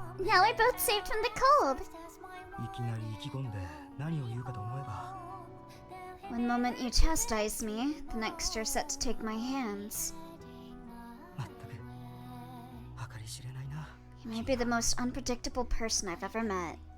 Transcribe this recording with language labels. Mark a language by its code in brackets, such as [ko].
[en] Now we're both saved from the cold. [ja] いきなり意気込んで何を言うかと思えば。 [en] One moment you chastise me, the next you're set to take my hands. [ja] まったく計り知れないな。 [en] You may be the most unpredictable person I've ever met.